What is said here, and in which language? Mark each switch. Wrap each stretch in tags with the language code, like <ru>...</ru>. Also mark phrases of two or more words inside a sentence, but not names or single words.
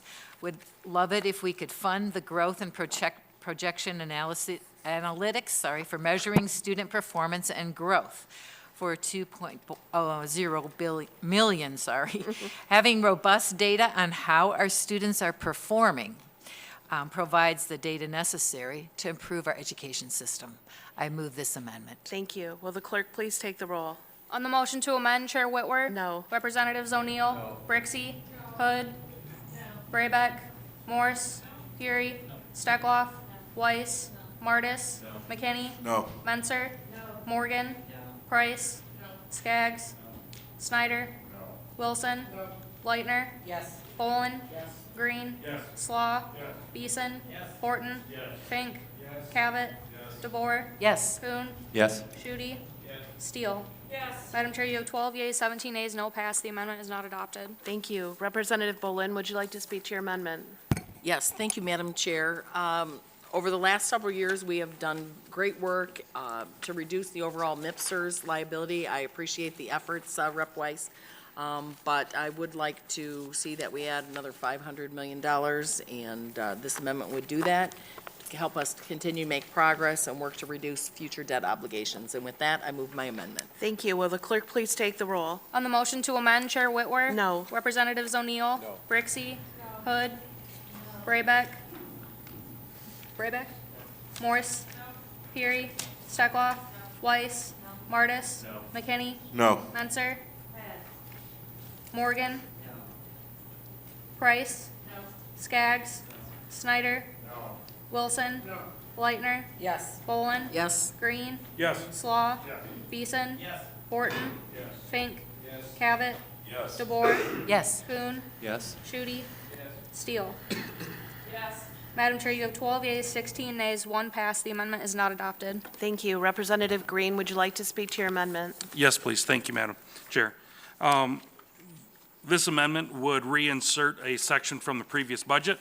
<en>Would love it if we could fund the growth and projection analytics, for measuring student performance and growth for $2.0 million. Having robust data on how our students are performing provides the data necessary to improve our education system. I move this amendment. Thank you. Will the clerk please take the roll? On the motion to amend, Chair Whitwer? No. Representatives O'Neill? No. Brixey? Hood? Braybeck? Morse? Fury? Steckloff? Weiss? Martis? McKinney? No. Menser? Morgan? Price? Skaggs? Snyder? Wilson? Lightner? Bolin? Green? Slaw? Beeson? Borton? Fink? Cavett? DeBoer? Yes. Kuhn? Yes. Shooty? Steele? Yes. Madam Chair, you have 12 yeas, 17 nays, no pass. The amendment is not adopted. Thank you. Representative Bolin, would you like to speak to your amendment? Yes, thank you, Madam Chair. Over the last several years, we have done great work to reduce the overall MIPSER's liability. I appreciate the efforts, Rep. Weiss, but I would like to see that we add another $500 million, and this amendment would do that, to help us continue to make progress and work to reduce future debt obligations. And with that, I move my amendment. Thank you. Will the clerk please take the roll? On the motion to amend, Chair Whitwer? No. Representatives O'Neill? No. Brixey? Hood? Braybeck? Morse? Fury? Steckloff? Weiss? Martis? McKinney? No. Menser? Morgan? Price? Skaggs? Snyder? Wilson? Leitner? Yes. Bolin? Yes. Green? Yes. Slaw? Beeson? Horton? Fink? Cavett? DeBoer? Yes. Kuhn? Yes. Shudi? Steele? Madam Chair, you have 12 yeas, 16 nays, 1 pass. The amendment is not adopted. Thank you. Representative Green, would you like to speak to your amendment? Yes, please. Thank you, Madam Chair. This amendment would reinsert a section from the previous budget.</en>